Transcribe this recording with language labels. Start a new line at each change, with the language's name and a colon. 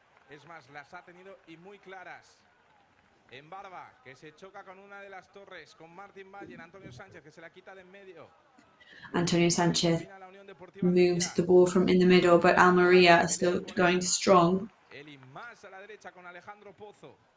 Spanish: Es más, las ha tenido y muy claras. En Barba, que se choca con una de las torres, con Martín Valle, Antonio Sánchez, que se la quita de en medio.
English: Antonio Sánchez moves the ball from in the middle, but Almería is still going strong.
Spanish: Eli más a la derecha con Alejandro Pozo.